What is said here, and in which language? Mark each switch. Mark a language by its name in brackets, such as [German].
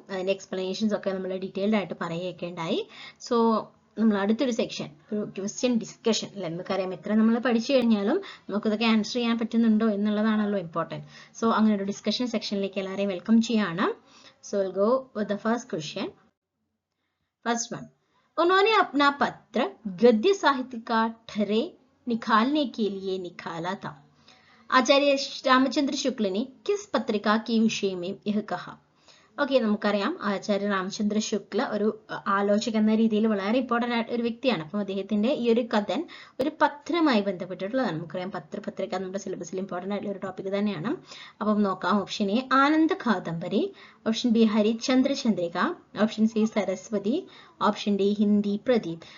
[Malayalam] അതിന്റെ എക്സ്പ്ലനേഷൻസ് ഒക്കെ നമ്മൾ ഡീറ്റെയിൽഡ് ആയിട്ട് പറയുകയൊക്കെ ഉണ്ടായി. സോ നമ്മൾ അടുത്തൊരു സെക്ഷൻ ഒരു ക്വസ്റ്റ്യൻ ഡിസ്കഷൻ അല്ലെ, നമുക്കറിയാം എത്ര നമ്മൾ പഠിച്ചു കഴിഞ്ഞാലും നമുക്കിതൊക്കെ ആൻസർ ചെയ്യാൻ പറ്റുന്നുണ്ടോ എന്നുള്ളതാണല്ലോ ഇമ്പോർട്ടൻറ്റ്. സോ അങ്ങനെ ഒരു ഡിസ്കഷൻ സെക്ഷനിലേക്ക് എല്ലാവരെയും വെൽക്കം ചെയ്യാണ്. [English] So will go with the first question. First one, [Hindi] उन्होंने अपना पत्र गद्य साहित्य का ठहरे निकालने के लिए निकाला था. आचार्य रामचंद्र शुक्ल ने किस पत्रिका के विषय में यह कहा? [Malayalam] ഓക്കെ, നമുക്കറിയാം ആചാര്യ രാമചന്ദ്ര ശുക്ല ഒരു ആലോചക എന്ന രീതിയിൽ വളരെ ഇമ്പോർട്ടൻ്റ് ആയിട്ട് ഒരു വ്യക്തിയാണ്. അപ്പം അദ്ദേഹത്തിന്റെ ഈ ഒരു കഥൻ ഒരു പത്രമായി ബന്ധപ്പെട്ടിട്ടുള്ളതാണ്. നമുക്കറിയാം പത്രിക നമ്മുടെ സിലബസിൽ ഇമ്പോർട്ടൻ്റ് ആയിട്ടുള്ള ഒരു ടോപ്പിക് തന്നെയാണ്. അപ്പം നോക്കാം. Option A Ananda Kadambari, option B Harichandra Chandrika, option C Saraswati, option D Hindi Pradeep.